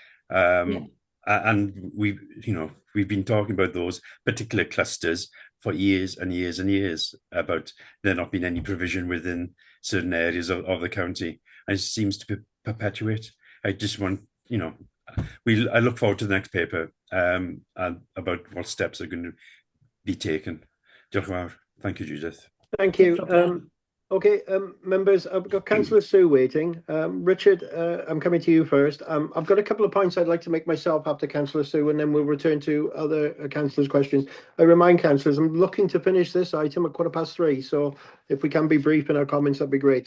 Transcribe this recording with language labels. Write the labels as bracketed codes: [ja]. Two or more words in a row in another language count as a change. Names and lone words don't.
[en] And we've been talking about those particular clusters for years and years and years, about there not being any provision within certain areas of the county, and it seems to perpetuate. I just want, I look forward to the next paper and about what steps are going to be taken. [cy] Diolch yn fawr. [en] Thank you, Judith. Thank you. Okay, members, I've got Councillor Sue waiting. Richard, I'm coming to you first. I've got a couple of points I'd like to make myself after Councillor Sue, and then we'll return to other councillors' questions. I remind councillors, I'm looking to finish this item at 3:15, so if we can be brief in our comments, that'd be great.